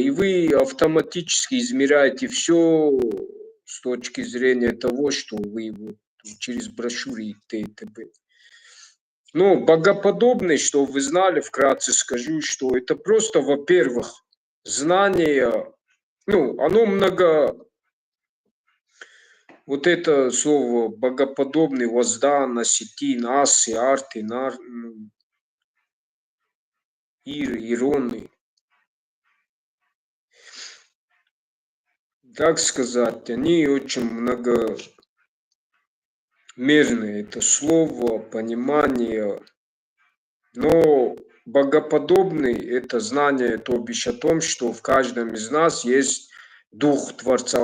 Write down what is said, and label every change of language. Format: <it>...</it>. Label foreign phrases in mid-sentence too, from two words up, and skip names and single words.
<ru>И вы автоматически измеряете все с точки зрения того, что вы через брошюры и т.д. Ну, богоподобный, что вы знали, вкратце скажу, что это просто, во-первых, знание, оно вот это слово богоподобный, воздан, осетин, асы, арты, ироны. как сказать, они очень многомерные. Это слово, понимание. Но богоподобный – это знание, то бишь о том, что в каждом из нас есть Дух Творца.</ru>